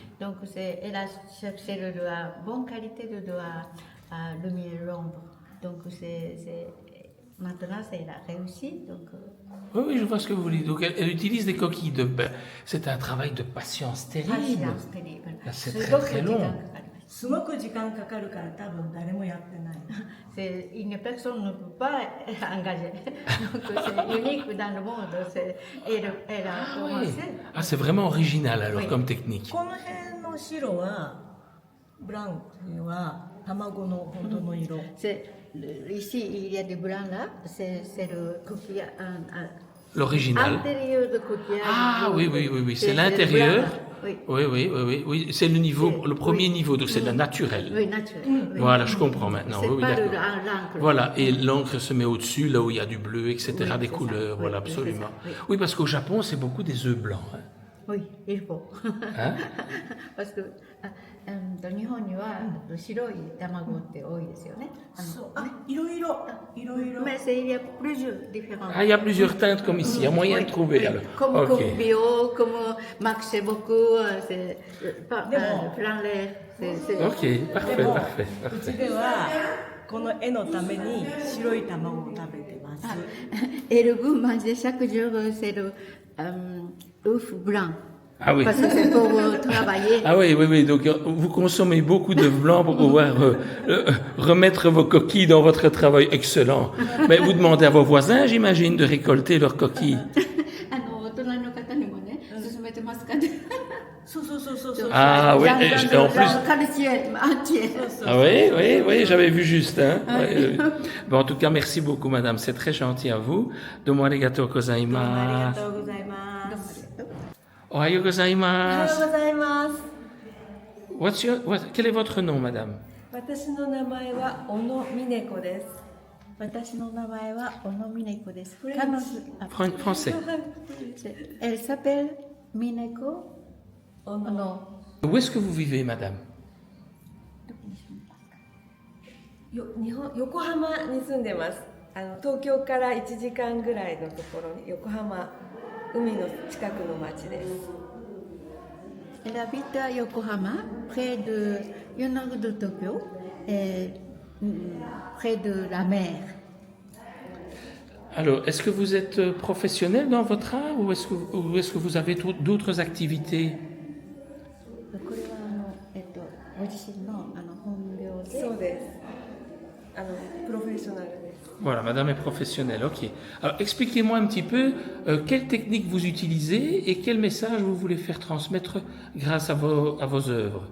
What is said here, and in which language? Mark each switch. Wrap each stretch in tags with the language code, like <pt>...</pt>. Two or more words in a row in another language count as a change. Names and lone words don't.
<fr>Donc elle a cherché de la bonne qualité de la lumière ombre. Donc maintenant elle a réussi. Donc, Oui, oui, je vois ce que vous voulez. Donc elle utilise des coquilles d'œuf. Ben, c'est un travail de patience terrible. patience terrible. Là, c'est</fr> <ja>す</ja> <fr>très</fr> <ja>ごく</ja> <fr>très</fr> <ja>時間</ja> <fr>long.</fr> <ja>かかります。すごく時間かかるから多分誰もやってない。</ja> <fr>Une personne ne peut pas engager. Donc c'est unique dans le monde. Elle a Ah, oui. commencé. Ah, c'est vraiment original alors Oui. comme technique.</fr> <ja>この辺の白はブラウンは卵の本当の色。</ja> <fr>Ici, il y a du blanc là. C'est le coquillage. L'original. Intérieur de coquillage. Ah oui, oui, oui, oui. C'est le l'intérieur. blanc, là. Oui. Oui, oui, oui, oui, oui. C'est le niveau, C'est- le premier oui. niveau, donc c'est la naturelle. Oui, naturel. Oui. Voilà, je comprends maintenant. C'est Oui, oui, pas d'accord. l'encre. Voilà, et l'encre se met au-dessus, là où il y a du bleu, etc., Oui, des c'est couleurs, ça. voilà, Oui, absolument. c'est ça, oui. Oui, parce qu'au Japon, c'est beaucoup des œufs blancs. Hein. Oui, il faut. Hein? Parce que</fr> <ja>日本には白い卵って多いですよね。そうあいろいろいろいろ。</ja> <fr>Mais il y a plusieurs différents. Ah, il y a plusieurs teintes comme ici, il y a moyen Oui, de trouver oui. alors. Comme, Ok. comme bio, comme Max c'est beaucoup, c'est Mais bon. plein l'air. Ok, parfait,</fr> <ja>でも</ja> <fr>parfait,</fr> <ja>うち</ja> <fr>parfait.</fr> <ja>ではこの絵のために白い卵を食べてます。</ja> <fr>Et le goût manger chaque jour, c'est le œuf blanc. Ah oui. Parce que c'est pour travailler. Ah oui, oui, oui. Donc vous consommez beaucoup d'œufs blancs pour pouvoir remettre vos coquilles dans votre travail. Excellent. Mais vous demandez à vos voisins, j'imagine, de récolter leurs coquilles.</fr> <ja>隣の方にもね、勧めてますかね。そうそうそうそうそう。</ja> <fr>Ah oui, et en plus. Calcium entier. Ah oui, oui, oui, j'avais vu juste. Hein. Ouais, bon, en tout cas, merci beaucoup, madame. C'est très gentil à vous.</fr> <ja>どうもありがとうあり gozaimasu. がとうございます。 Ohayo おはよう gozaimasu. ございます。</ja> <fr>Quel est votre nom, madame?</fr> <ja>私の名前は小野美子です。私の名前は小野美音子です。フレンチ彼女、</ja> <fr>Français. Elle s'appelle Mineko 小野 Où est-ce que vous vivez, madame?</fr> <ja>横浜に住んでます。東京から1時間ぐらいのところに横浜海の近くの町です。</ja> <fr>Elle habite à Yokohama, près de nord de Tokyo, et près de la mer. Alors, est-ce que vous êtes professionnel dans votre art ou est-ce que vous avez d'autres activités?</fr> <ja>これはご自身の本業で。そうです。プロフェッショナルです。</ja> <fr>Voilà, madame est professionnelle, ok. Alors, expliquez-moi un petit peu quelle technique vous utilisez et quel message vous voulez faire transmettre grâce à vos œuvres.</fr>